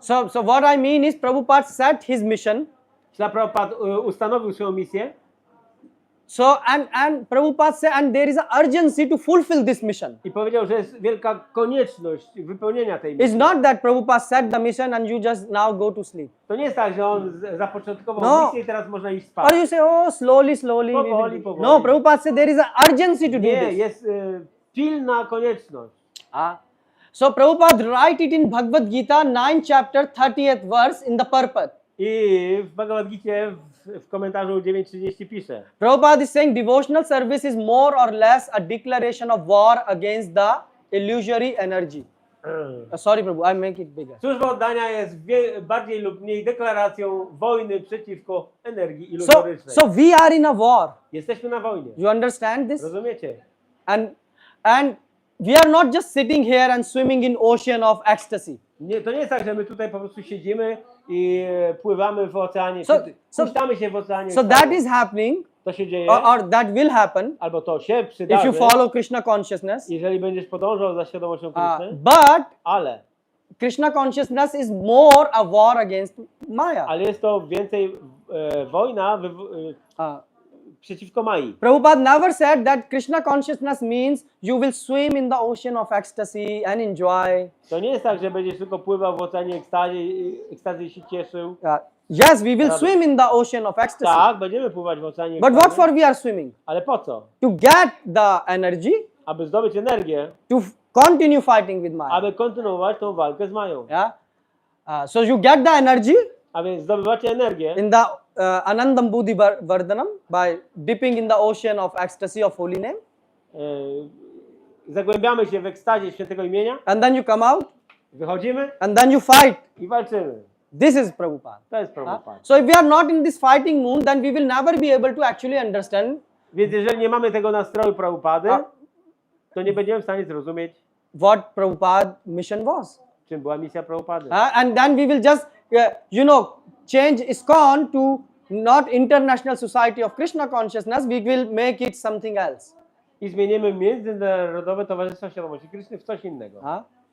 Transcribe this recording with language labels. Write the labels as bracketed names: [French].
[English] So what I mean is Prabhupada set his mission. [Polish] Prabhupada ustanowił swoją misję. [English] So and Prabhupada said, and there is an urgency to fulfill this mission. [Polish] I powiedział, że jest wielka konieczność wypełnienia tej misji. [English] It's not that Prabhupada set the mission and you just now go to sleep. [Polish] To nie jest tak, że on zapoczątkował misję i teraz można iść spać. [English] Or you say, oh, slowly. [Polish] Powoli. [English] No, Prabhupada said there is an urgency to do [Polish] Nie, [English] this. [Polish] jest pilna konieczność. [English] So Prabhupada write it in Bhagavad Gita, 9th chapter, 30th verse in the purport. [Polish] I w Bhagavad Gita w komentarzu 9:30 pisze. [English] Prabhupada is saying devotional service is more or less a declaration of war against the illusory energy. Sorry, Prabhu, I make it bigger. [Polish] Służba oddania jest bardziej lub mniej deklaracją wojny przeciwko energii iluzorycznej. [English] So we are in a war. [Polish] Jesteśmy na wojnie. [English] You understand this? [Polish] Rozumiecie? [English] And we are not just sitting here and swimming in ocean of ecstasy. [Polish] Nie, to nie jest tak, że my tutaj po prostu siedzimy i pływamy w oceanie, puszczamy się w oceanie. [English] So that is happening, [Polish] to się dzieje, [English] or that will happen, [Polish] albo to się przydarzy, [English] if you follow Krishna consciousness. [Polish] jeżeli będziesz podążał za świadomością Kryszny. [English] But [Polish] Ale [English] Krishna consciousness is more a war against Maya. [Polish] Ale jest to więcej wojna przeciwko Mai. [English] Prabhupada never said that Krishna consciousness means you will swim in the ocean of ecstasy and enjoy. [Polish] To nie jest tak, że będziesz tylko pływał w oceanie ekstazy i się cieszył. [English] Yes, we will swim in the ocean of ecstasy. [Polish] Tak, będziemy pływać w oceanie [English] But [Polish] ekstazy. [English] what for we are swimming? [Polish] Ale po co? [English] To get the energy. [Polish] aby zdobyć energię, [English] to continue fighting with Maya. [Polish] aby kontynuować tą walkę z Mają. [English] Yeah. So you get the energy [Polish] A więc zdobywacie energię [English] in the Anandam Buddhi Vardhanam by dipping in the ocean of ecstasy of holy name, [Polish] zagłębiamy się w ekstazie świętego imienia, [English] and then you come out, [Polish] wychodzimy [English] and then you fight. [Polish] i walczymy. [English] This is Prabhupada. [Polish] To jest Prabhupada. [English] So if we are not in this fighting mood, then we will never be able to actually understand [Polish] Więc jeżeli nie mamy tego nastroju Prabhupady, to nie będziemy w stanie zrozumieć, [English] what Prabhupada's mission was. [Polish] czym była misja Prabhupady. [English] And then we will just, change ISKCON to not International Society of Krishna Consciousness, we will make it something else. [Polish] I zmienimy Międzynarodowe Towarzystwo Świadomości Kryszny w coś innego.